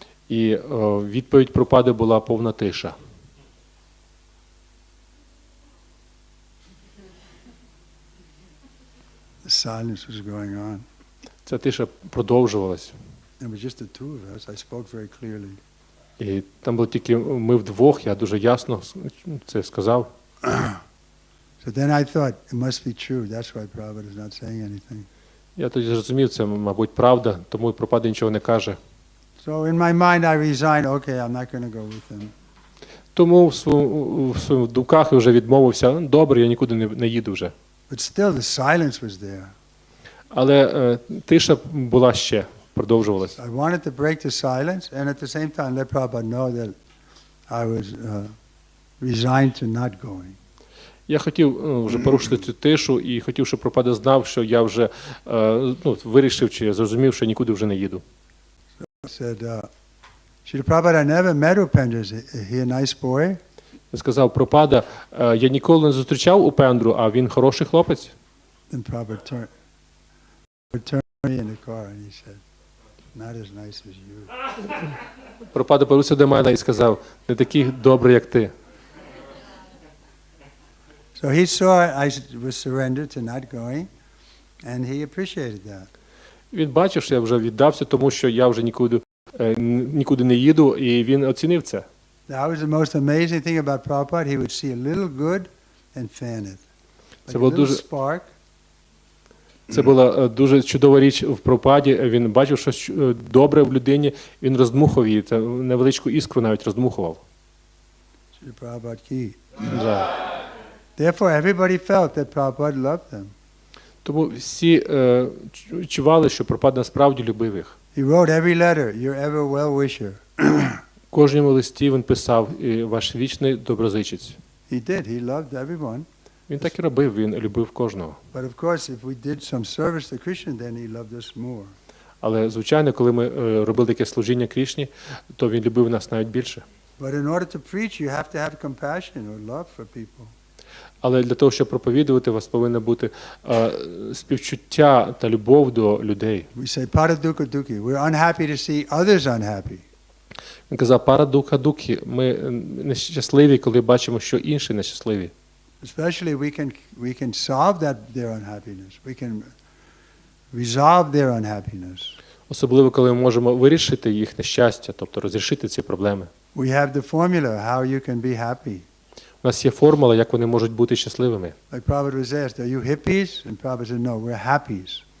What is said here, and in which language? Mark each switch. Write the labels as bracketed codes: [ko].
[uk] І відповідь Прабхупади була повна тиша. [en] The silence was going on. [uk] Ця тиша продовжувалась. [en] It was just the two of us. I spoke very clearly. [uk] І там було тільки ми вдвох, я дуже ясно це сказав. [en] So then I thought, it must be true. That's why Prabhupada is not saying anything. [uk] Я тоді зрозумів, це, мабуть, правда, тому і Прабхупада нічого не каже. [en] So in my mind I resigned, okay, I'm not going to go with him. [uk] Тому в своїх думках я вже відмовився, добре, я нікуди не їду вже. [en] But still the silence was there. [uk] Але тиша була ще, продовжувалася. [en] I wanted to break the silence and at the same time let Prabhupada know that I was resigned to not going. [uk] Я хотів вже порушити цю тишу і хотів, щоб Прабхупада знав, що я вже вирішив чи зрозумів, що нікуди вже не їду. [en] I said, Srila Prabhupada, I never met Upendra. Is he a nice boy? [uk] Я сказав, Прабхупада, я ніколи не зустрічав Упендру, а він хороший хлопець. [en] Then Prabhupada turned me in the car and he said, not as nice as you. [uk] Прабхупада повернувся до мене і сказав, не такий добрий, як ти. [en] So he saw I was surrendered to not going, and he appreciated that. [uk] Він бачив, що я вже віддався, тому що я вже нікуди не їду, і він оцінив це. [en] That was the most amazing thing about Prabhupada. He would see a little good and fan it. Like a little spark. [uk] Це була дуже чудова річ в Прабхупаді. Він бачив щось добре в людині, він роздмухав її, це невеличку іскру навіть роздмухував. Prabhupada ki. Да. [en] Therefore, everybody felt that Prabhupada loved them. [uk] Тому всі чували, що Прабхупада насправді любив їх. [en] He wrote every letter, your ever well-wisher. [uk] В кожному листі він писав, ваш вічний доброзичець. [en] He did. He loved everyone. [uk] Він так і робив, він любив кожного. [en] But of course, if we did some service to Krishna, then he loved us more. [uk] Але, звичайно, коли ми робили таке служіння Крішні, то він любив нас навіть більше. [en] But in order to preach, you have to have compassion or love for people. [uk] Але для того, щоб проповідувати, у вас повинно бути співчуття та любов до людей. [en] We say, paradukha dukhi. We're unhappy to see others unhappy. [uk] Він казав, парадуха духі. Ми нещасливі, коли бачимо, що інші нещасливі. [en] Especially we can solve their unhappiness. We can resolve their unhappiness. [uk] Особливо, коли ми можемо вирішити їх нещастя, тобто розрішити ці проблеми. [en] We have the formula how you can be happy. [uk] У нас є формула, як вони можуть бути щасливими. [en] Like Prabhupada was asked, are you hippies? And Prabhupada said, no, we're happies.